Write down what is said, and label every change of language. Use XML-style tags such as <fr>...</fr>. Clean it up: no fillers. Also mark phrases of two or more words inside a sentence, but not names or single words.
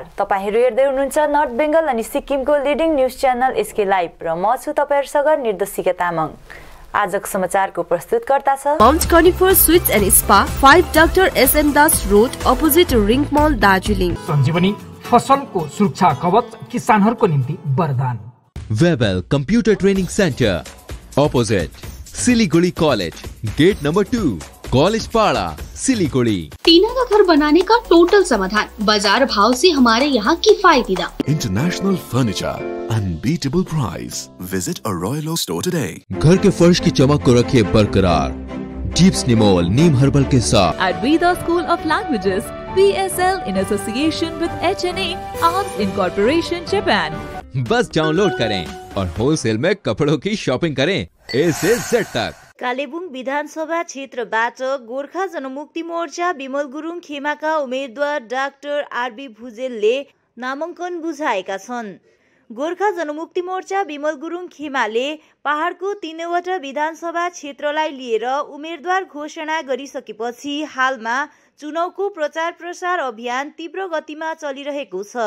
<ne>तपाईहरु हेर्दै हुनुहुन्छ नर्थ बेंगल अनि सिक्किमको</ne> <en>leading news channel</en> <ne>एसके लाइभ र म छु तपाईहरुसँग निर्देशिका तामाङ। आजको समाचारको प्रस्तुतकर्ता छ</ne> <en>Mount Carnifer Sweets and Spa 5 Doctor SN Das Road Opposite Ring Mall Darjeeling.</en> <ne>सञ्जीवनी फसलको सुरक्षा कवच किसानहरुको निम्ति वरदान।</ne> <en>Webel Computer Training Centre Opposite Siliguri College Gate Number 2 College Para Siliguri.</en> <hi>टीना का घर बनाने का टोटल समाधान बाजार भाव से हमारे यहाँ किफायती दाम।</hi> <en>International Furniture Unbeatable Price. Visit a Royal Store today.</en> <hi>घर के फर्श की चमक को रखिए बरकरार जीप्स निमोल नीम हर्बल के साथ।</hi> <en>At Veda School of Languages, PSL in association with HNA Arms Incorporation Japan.</en> <hi>बस डाउनलोड करें और होलसेल में कपड़ों की शॉपिंग करें A से Z तक।</hi> <ne>कालेबुङ विधानसभा क्षेत्रबाट गोर्खा जनमुक्ति मोर्चा विमल गुरुङ खेमाका उम्मेदवार डाक्टर आरबी भुजेलले नामाङ्कन बुझाएका छन्। गोर्खा जनमुक्ति मोर्चा विमल गुरुङ खेमाले पहाडको 3वटा विधानसभा क्षेत्रलाई लिएर उम्मेदवार घोषणा गरिसकेपछि हालमा चुनावको प्रचार प्रसार अभियान तीव्र गतिमा चलिरहेको छ।</ne>